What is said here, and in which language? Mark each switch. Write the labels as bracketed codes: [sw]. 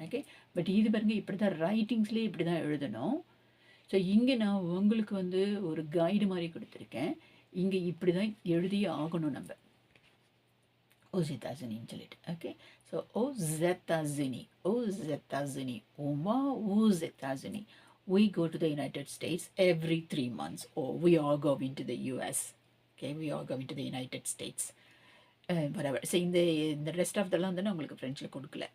[ta] Okay, but இது பாருங்க இப்படி தான் ரைட்டிங்ஸ்லேயே இப்படி தான் எழுதணும். ஸோ இங்கே நான் உங்களுக்கு வந்து ஒரு கைடு மாதிரி கொடுத்துருக்கேன். இங்கே இப்படி தான் எழுதியே ஆகணும் நம்ம, ஓ ஜெத்தாசினின்னு சொல்லிட்டு. ஓகே, ஸோ ஓ ஜெத்தாசினி, ஓ ஜெத்தாசினி, ஓமா ஓ ஜெத்தாசினி. [en] We go to the United States every 3 months, or we are going to the US. Okay, we are going to the United States. Whatever. [ta] So இந்த ரெஸ்ட் ஆஃப் தெல்லாம் வந்து நான் உங்களுக்கு ஃப்ரெஞ்சில் கொடுக்கல.